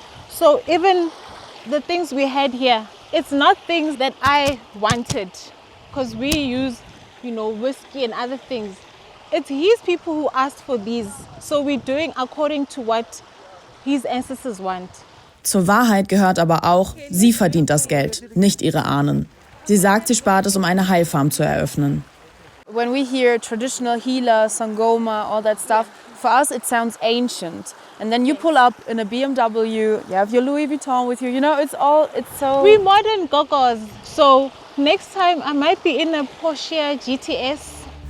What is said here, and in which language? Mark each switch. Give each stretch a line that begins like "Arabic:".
English: So even the things we had here, it's not things that I wanted, because we use, whiskey and other things. It's his people who asked for these. So we're doing according to what his ancestors want.
German: Zur Wahrheit gehört aber auch, sie verdient das Geld, nicht ihre Ahnen. Sie sagt, sie spart es, um eine Heilfarm zu eröffnen.
English: When we hear traditional healer, Sangoma, all that stuff, for us it sounds ancient. And then you pull up in a BMW, you have your Louis Vuitton with you, it's so... We're modern gogos. So next time I might be in a Porsche GTS.